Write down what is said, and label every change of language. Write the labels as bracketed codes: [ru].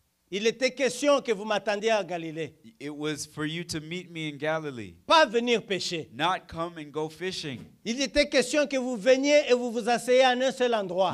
[fr] Il était question que vous m'attendiez à Galilée, [en] It was for you to meet me in Galilee, [fr] pas venir pêcher. [en] not come and go fishing. [fr] Il était question que vous veniez et vous vous asseyez en un seul endroit.